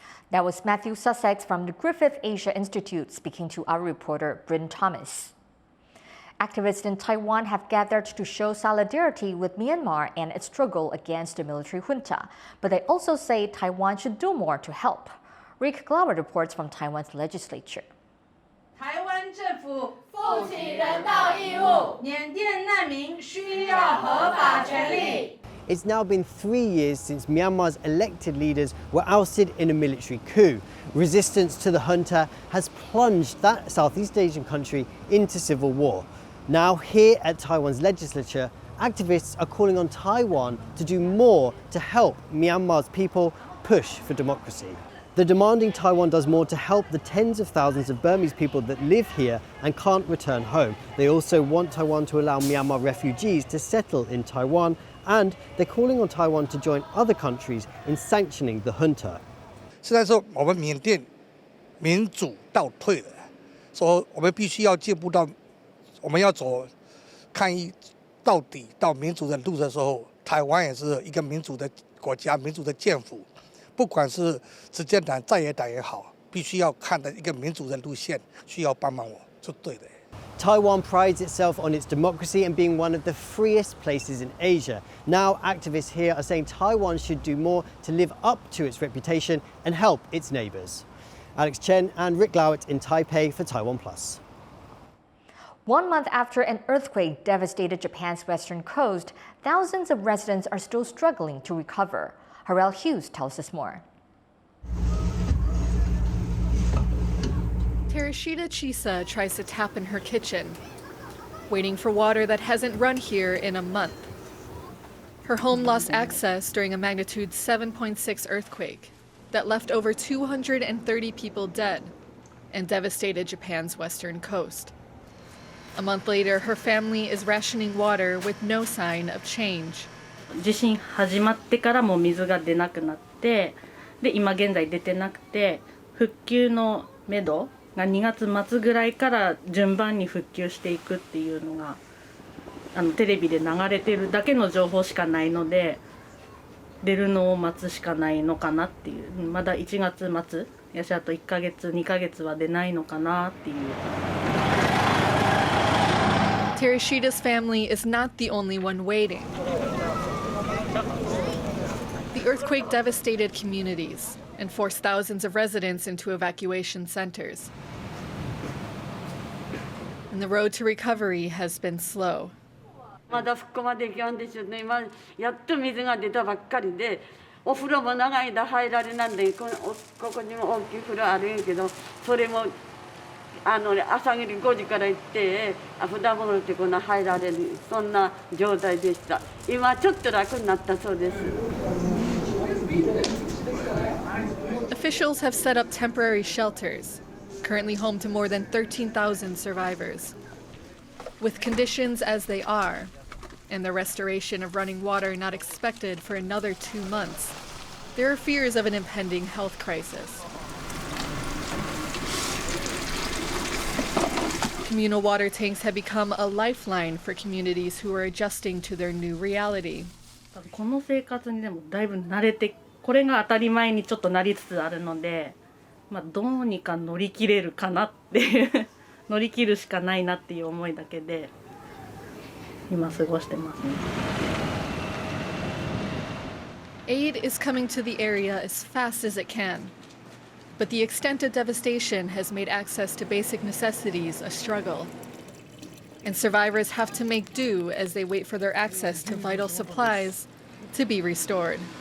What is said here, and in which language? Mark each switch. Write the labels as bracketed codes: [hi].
[en] That was Matthew Sussex from the Griffith Asia Institute speaking to our reporter Bryn Thomas. Activists in Taiwan have gathered to show solidarity with Myanmar and its struggle against the military junta, but they also say Taiwan should do more to help. Rick Glauber reports from Taiwan's legislature. [zh] 台湾政府负起人道义务，缅甸难民需要合法权利。 [en] it's now been 3 years since Myanmar's elected leaders were ousted in a military coup. Resistance to the junta has plunged that Southeast Asian country into civil war. Now, here at Taiwan's legislature, activists are calling on Taiwan to do more to help Myanmar's people push for democracy. They're demanding Taiwan does more to help the tens of thousands of Burmese people that live here and can't return home. They also want Taiwan to allow Myanmar refugees to settle in Taiwan, and they're calling on Taiwan to join other countries in sanctioning the junta. [zh] 是在说我们缅甸民主倒退了，说我们必须要进步到，我们要走抗议到底到民主的路的时候，台湾也是一个民主的国家，民主的政府。不管是执政党、在野党也好，必须要看的一个民主的路线，需要帮忙我，就对的。 [en] Taiwan prides itself on its democracy and being one of the freest places in Asia. Now, activists here are saying Taiwan should do more to live up to its reputation and help its neighbours. Alex Chen and Rick Lowett in Taipei for TaiwanPlus. 1 month after an earthquake devastated Japan's western coast, thousands of residents are still struggling to recover. Harrell Hughes tells us more. Terashita Chisa tries to tap in her kitchen, waiting for water that hasn't run here in a month. Her home lost access during a magnitude 7.6 earthquake that left over 230 people dead and devastated Japan's western coast. A month later, her family is rationing water with no sign of change. [ja] 地震始まってからも水が出なくなって、で今現在出てなくて、復旧のめどが2月末ぐらいから順番に復旧していくっていうのがテレビで流れてるだけの情報しかないので、出るのを待つしかないのかなっていう、まだ1月末やしあと1ヶ月2ヶ月は出ないのかなっていう。 [en] Terashita's family is not the only one waiting. The earthquake devastated communities and forced thousands of residents into evacuation centers. And the road to recovery has been slow. [ja] まだ復興まで行かんでしょうね。今やっと水が出たばっかりで、お風呂も長い間入られなんで、ここにも大きい風呂あるんやけど、それも朝霧5時から行って、普段風呂ってこんな入られるそんな状態でした。今ちょっと楽になったそうです。 [en] Officials have set up temporary shelters, currently home to more than 13,000 survivors. With conditions as they are, and the restoration of running water not expected for another 2 months, there are fears of an impending health crisis. Communal water tanks have become a lifeline for communities who are adjusting to their new reality. [ja] この生活にでもだいぶ慣れて、これが当たり前にちょっとなりつつあるので、どうにか乗り切れるかなっていう乗り切るしかないなっていう思いだけで今過ごしてますね。 [en] Aid is coming to the area as fast as it can, but the extent of devastation has made access to basic necessities a struggle. And survivors have to make do as they wait for their access to vital supplies to be restored.